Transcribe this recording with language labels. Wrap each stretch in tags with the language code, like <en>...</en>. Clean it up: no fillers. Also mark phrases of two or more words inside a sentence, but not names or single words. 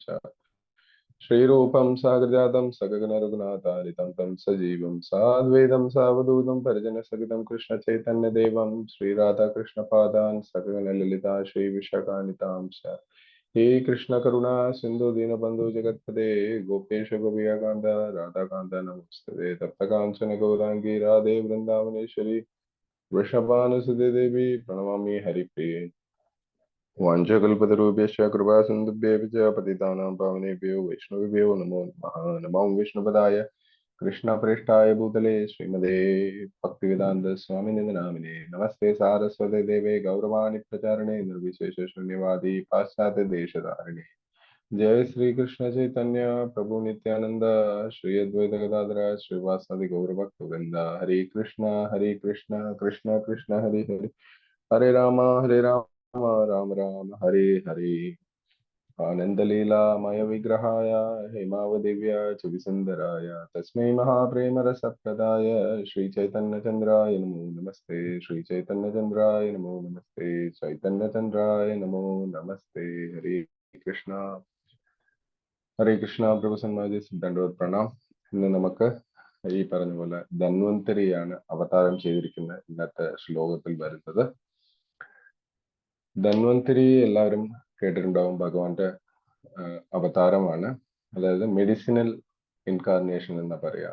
<sa>ശ്രീരൂപം സാഗ്രജാതം സഗഗന രഘുനാഥാരിതം തം സജീവം സാദ്വൈതം സാവധൂതം പരിജനസഹിതം കൃഷ്ണ ചൈതന്യദേവം ശ്രീരാധാകൃഷ്ണപാദാൻ സഗഗന ലളിതാ ശ്രീ വിശാഖാനിതാംശ. ഹേ കൃഷ്ണ കരുണാ സിന്ധു ദീനബന്ധു ജഗത്പദേ ഗോപേശ ഗോപികാന്ത രാധാകാന്ത നമസ്തേ. തപ്തകാഞ്ചന ഗൗരാംഗി രാധേ വൃന്ദാവനേശ്വരി വൃഷഭാനുസുതേ ദേവി പ്രണമാമി ഹരിപ്രിയേ. वाञ्छकल्पतरुभ्यश्च कृपासिन्धुभ्यः च पतितानां पावनेभ्यो वैष्णवेभ्यो नमो नमः. नमो विष्णुपदाय कृष्णप्रेष्ठाय भूतले श्रीमते भक्तिवेदान्त स्वामिनिधि नामिने. नमस्ते सारस्वते देवे गौरवाणि प्रचारिणे निर्विशेष शून्यवादी पाश्चात्य देशधारिणे. जय श्री कृष्ण चैतन्य प्रभु नित्यानंद श्री अद्वैत गदाधर श्रीवासादि गौरभक्तवृंद. हरे कृष्ण कृष्ण कृष्ण हरे हरे, हरे राम राम राम हरे हरे. आनन्दलीलामय विग्रहाय हेमावदिव्या च विसुन्दराय तस्मै महाप्रेमरसप्रदाय श्रीचैतन्यचन्द्राय नमो नमस्ते. श्रीचैतन्यचन्द्राय नमो नमस्ते. चैतन्यचन्द्राय नमो नमस्ते. हरे കൃഷ്ണ. ഹരേ കൃഷ്ണ. പ്രഭുസന്മാജി ദണ്ഡവത് പ്രണാം.</sa> <ml>ഇന്ന് നമുക്ക് ഈ പറഞ്ഞ പോലെ ധന്വന്തരിയാണ് അവതാരം ചെയ്തിരിക്കുന്ന ഇന്നത്തെ ശ്ലോകത്തിൽ വരുന്നത്. ധന്വന്തരി എല്ലാവരും കേട്ടിട്ടുണ്ടാവും, ഭഗവാന്റെ അവതാരമാണ്. അതായത്</ml> <en>medicinal incarnation</en> <ml>എന്ന് പറയാം.</ml>